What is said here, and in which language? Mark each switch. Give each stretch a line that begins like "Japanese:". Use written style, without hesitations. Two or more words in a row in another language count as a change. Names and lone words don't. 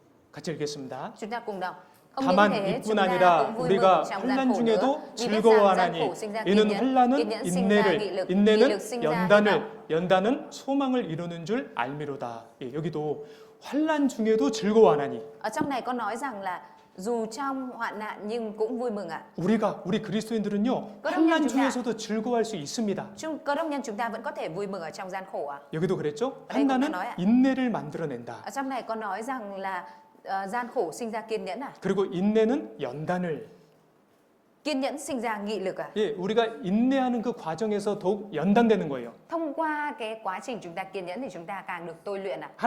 Korean: 같이 읽겠습니다.
Vietnamese: Chúng ta cùng đọc. Không
Korean: 다만
Vietnamese: những thế,
Korean: 이뿐
Vietnamese: chúng ta
Korean: 아니라
Vietnamese: cũng vui
Korean: 우리가
Vietnamese: mừng trong gian
Korean: 환난
Vietnamese: khổ
Korean: 중에도
Vietnamese: nữa. Vì biết rằng gian
Korean: 즐거워하나니
Vietnamese: khổ sinh ra
Korean: 이는
Vietnamese: kiên nhẫn, kiên
Korean: 환난은
Vietnamese: nhẫn sinh ra nghị
Korean: 인내를,
Vietnamese: lực, nghị
Korean: 인내는
Vietnamese: lực sinh ra hy vọng.
Korean: 연단을, 연단은 소망을 이루는 줄 알미로다. 예, 여기도 환난 중에도 즐거워하나니
Vietnamese: Ở trong này có nói rằng là dù trong hoạn nạn nhưng cũng vui mừng ạ.
Korean: 우리 그리스도인들은요 환난 중에서도 즐거워할 수 있습니다.
Vietnamese: Cơ đốc nhân chúng ta vẫn có thể vui mừng ở trong gian khổ ạ.
Korean: 여기도 그랬죠?
Vietnamese: đây cũng đã
Korean: 환난은
Vietnamese: nói ạ.
Korean: 인내를 만들어낸다.
Vietnamese: Ở trong này có nói rằng là gian khổ sinh ra kiên nhẫn à?
Korean: 그리고 인내는 연단을.
Vietnamese: Kiên nhẫn sinh ra nghị lực à?
Korean: 예, 우리가 인내하는 그 과정에서 더욱 연단되는 거예요.
Vietnamese: Thông qua cái quá trình chúng ta kiên nhẫn thì chúng ta càng được tôi luyện ạ.